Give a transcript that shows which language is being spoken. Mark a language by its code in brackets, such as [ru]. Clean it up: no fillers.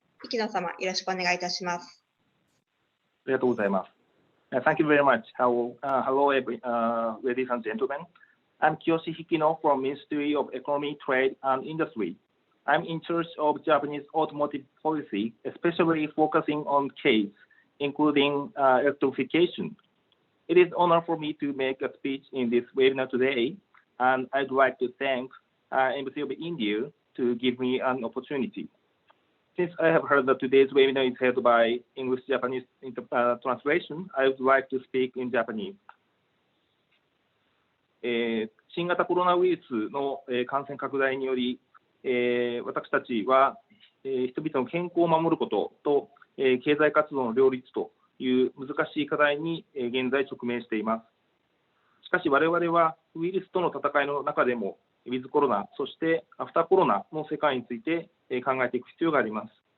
[ja] 引野様、よろしくお願いいたします。ありがとうございます。 [en] Thank you very much. Hello, ladies and gentlemen. I'm Kiyoshi Hikino from Ministry of Economy, Trade and Industry. I'm in charge of Japanese automotive policy, especially focusing on CASE, including electrification. It is an honor for me to make a speech in this webinar today, and I'd like to thank Embassy of India to give me an opportunity. Since I have heard that today's webinar is held by English-Japanese translation, I would like to speak in Japanese. [ja] 新型コロナウイルスの感染拡大により、私たちは人々の健康を守ることと経済活動の両立という難しい課題に現在直面しています。しかし我々はウイルスとの戦いの中でもウィズコロナ、そしてアフターコロナの世界について考えていく必要があります。